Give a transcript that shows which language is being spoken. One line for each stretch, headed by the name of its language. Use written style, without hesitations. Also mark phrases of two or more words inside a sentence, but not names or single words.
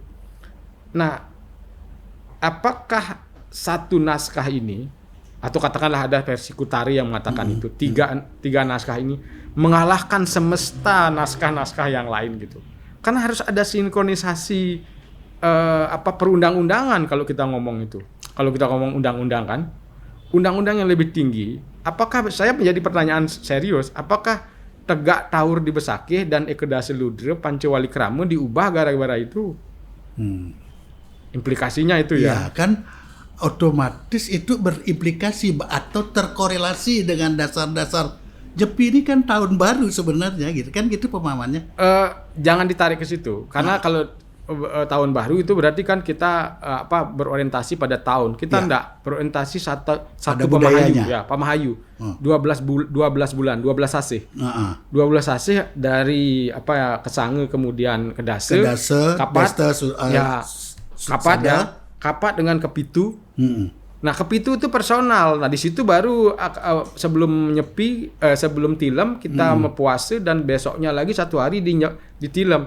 Indonesian: Nah, apakah satu naskah ini atau katakanlah ada versi Kutari yang mengatakan itu tiga naskah ini mengalahkan semesta naskah-naskah yang lain gitu. Karena harus ada sinkronisasi perundang-undangan kalau kita ngomong itu. Kalau kita ngomong undang-undang kan, undang-undang yang lebih tinggi, apakah saya menjadi pertanyaan serius, apakah tegak tawur di Besakih dan Ekedase Ludre Pancawali Krama diubah gara-gara itu? Implikasinya itu Ya ya. kan otomatis itu berimplikasi atau terkorelasi dengan dasar-dasar Nyepi ini kan tahun baru sebenarnya gitu kan, gitu pemahamannya. Jangan ditarik ke situ karena kalau tahun baru itu berarti kan kita berorientasi pada tahun. Kita enggak berorientasi satu Pamahayu budayanya. ya, Pamahayu. 12 bulan, 12 sasih. 12 sasih dari Kesange kemudian Kedase, Kapat, Kapat ya, Kapat dengan Kepitu. Nah, Kepitu itu personal. Nah, di situ baru sebelum Nyepi, sebelum Tilem kita mempuase dan besoknya lagi satu hari di Tilem.